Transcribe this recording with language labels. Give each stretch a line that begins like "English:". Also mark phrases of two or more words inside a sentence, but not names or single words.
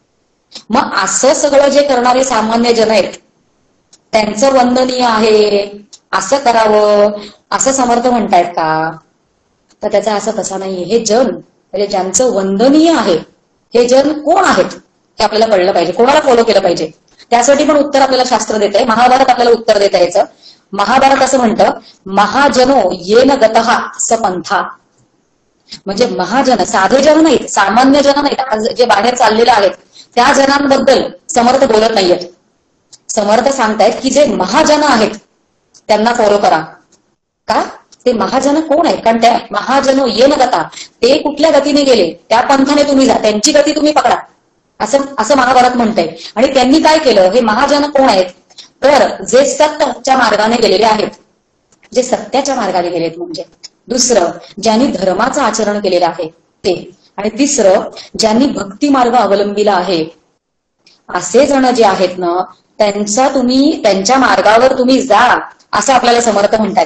Marathi: मग असं सगळं जे करणारे सामान्य जन आहेत त्यांचं वंदनीय आहे, असं करावं असं समर्थ म्हणतायत का, तर त्याचा असं तसा नाहीये. हे जन म्हणजे ज्यांचं वंदनीय आहे हे जन कोण आहेत हे आपल्याला कळलं पाहिजे, कोणाला फॉलो केलं पाहिजे. त्यासाठी पण उत्तर आपल्याला शास्त्र देत आहे. महाभारत आपल्याला उत्तर देता यायचं. महाभारत असं म्हणतं,
Sanskrit: महाजनो येन गतः स पंथा,
Marathi: म्हणजे महाजन, साधे जन नाहीत, सामान्य जन नाहीत, आज जे बाहेर चाललेले आहेत त्या जनांबद्दल समर्थ बोलत नाहीयेत. समर्थ सांगतायत की जे महाजन आहेत त्यांना फॉलो करा. का? ते महाजन कोण आहेत? कारण त्या
Sanskrit: महाजन येन गता,
Marathi: ते कुठल्या गतीने गेले त्या पंथाने तुम्ही जा, त्यांची गती तुम्ही पकडा, असं महाभारत म्हणतंय. आणि त्यांनी काय केलं? हे महाजन कोण आहेत? तर जे सत्याच्या मार्गाने गेलेले आहेत, जे सत्याच्या मार्गाने गेलेत, म्हणजे दुसरं ज्यांनी धर्माचं आचरण केलेलं आहे ते, आणि तिसरं ज्यांनी भक्ती मार्ग अवलंबिला आहे, असे जण जे आहेत ना त्यांच्या मार्गावर तुम्ही जा, असं आपल्याला समर्थ म्हणतात.